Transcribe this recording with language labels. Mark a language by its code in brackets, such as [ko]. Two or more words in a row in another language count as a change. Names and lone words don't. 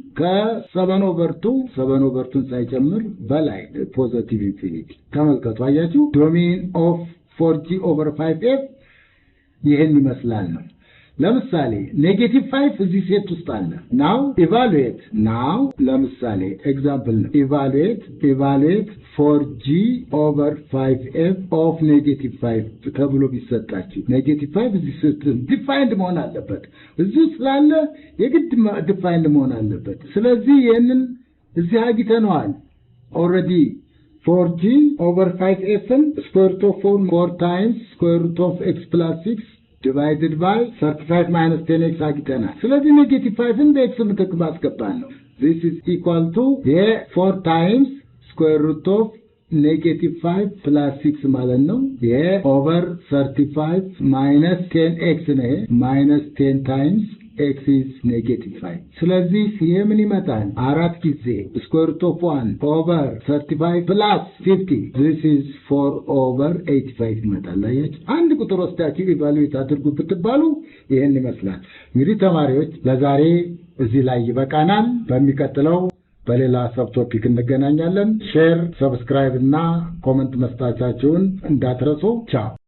[am] ከ7 over 2 ሳይጨምር በላይ [en] positive infinity [am] ተመልከቱ አያችሁ [en] domain of 4g over 5f [am] ይሄን ይመስላል ነው ለምሳሌ ኔጌቲቭ 5 እዚህ ሴት ውስጥ አለ now [en] evaluate now [am] ለምሳሌ ኤግዛምፕል ነው [en] evaluate 4g over 5f of negative 5 [am] ተብሎ ቢሰጣችሁ ኔጌቲቭ 5 እዚህ ሴት ዲፋይንድ መሆን አለበት እዚህ ስላለ የግድ ዲፋይንድ መሆን አለበት ስለዚህ ይሄንን እዚህ አግኝተነዋል [en] already 4g over 5f square root of 4 times square root of x plus 6 divided by 35 minus 10x [am] አግኝተናል ስለዚህ ኔጌቲቭ 5 በx ምትክ ማስገባን ነው [en] this is equal to 4 times square root of negative 5 plus 6 [am] ማለት ነው [en] over 35 minus 10x [am] ነው [en] minus 10 times x is negative 5 [am] ስለዚህ ይሄ ምን ይመጣል አራት ጊዜ [en] square root of 1 over 35 plus 50 this is 4 over 85 [am] ይመጣል አያችሁ አንድ ቁጥር ወስዳችሁ ኢቫሉዌት አድርጉ ብትባሉ ይሄን ይመስላል እንግዲህ ተማሪዎች ለዛሬ እዚህ ላይ ይበቃናል በሚቀጥለው በሌላ [en] sub topic [am] እንገናኛለን [en] share subscribe [am] እና ኮሜንት መስጠታችሁን እንዳትረሱ ቻው